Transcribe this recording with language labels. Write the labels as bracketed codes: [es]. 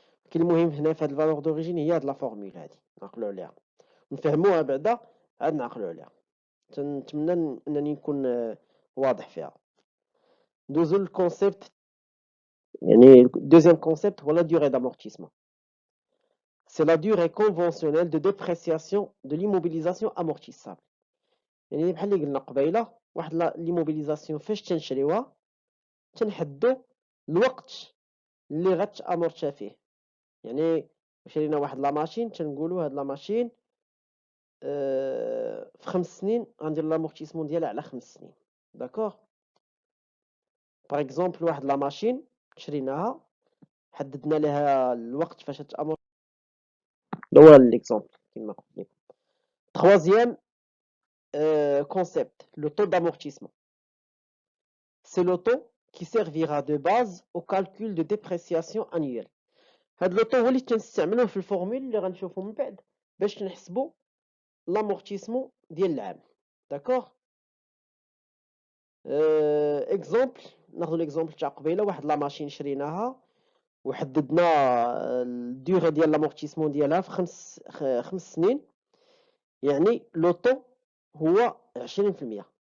[ar] كاين المهم هنا في هاد الفالور دوريجين هي هاد لا فورمول هادي نعقلوا عليها نفهموها بعدا عاد نعقلوا عليها. نتمنى انني نكون واضح فيها. ندوزو للكونسيبت، يعني دوزيام كونسيبت هو لا durée d'amortissement. [fr] C'est la durée conventionnelle de dépréciation de l'immobilisation amortissable. [ar] يعني بحال اللي قلنا قبيله، واحد ليموبيليزاسيون فاش تنشريوها تنحدو الوقت اللي غتامورتا فيه. يعني شرينا واحد لا ماشين تنقولوا هاد لا ماشين في 5 سنين غندير لامورتيسمون ديالها على 5 سنين. داكوغ. باغ اكزومبل واحد لا ماشين شريناها حددنا لها الوقت فاش تامور. هو ليكزومبل كما قلت لكم. [fr] Troisième concept, le taux d'amortissement. C'est le taux qui servira de base au calcul de dépréciation annuelle. [ar] هاد لو طو هو اللي تنستعملوه في الفورمول اللي غنشوفو من بعد باش نحسبو لامورتيسمون ديال العام. داكوغ. اكزومبل، ناخذ ليكزومبل تاع قبيله، واحد لا ماشين شريناها وحددنا الديوغي ديال لامورتيسمون ديالها في خمس سنين، يعني لوطو هو 20%.